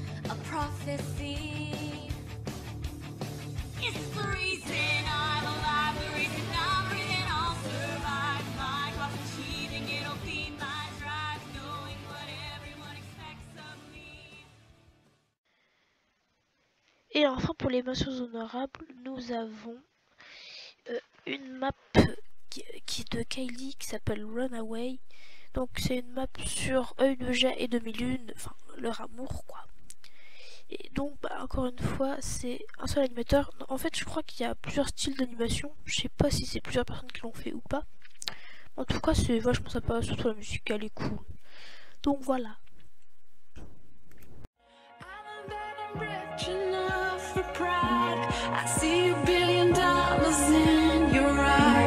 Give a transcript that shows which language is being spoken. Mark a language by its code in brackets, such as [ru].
[en] A prophecy. It's the reason I'm alive, the reason I'm breathing, I'll survive. My cross achieving, it'll be my drive, knowing what everyone expects of me. [fr] Et enfin pour les mentions honorables, nous avons une map qui est de Kylie qui s'appelle Runaway. Donc c'est une map sur œil de jet et demi-lune, enfin leur amour quoi. Et donc encore une fois c'est un seul animateur. En fait je crois qu'il y a plusieurs styles d'animation, je sais pas si c'est plusieurs personnes qui l'ont fait ou pas. En tout cas c'est vachement sympa, surtout la musique elle est cool. Donc voilà. [en] Rich enough for pride. I see $1 billion in your eyes.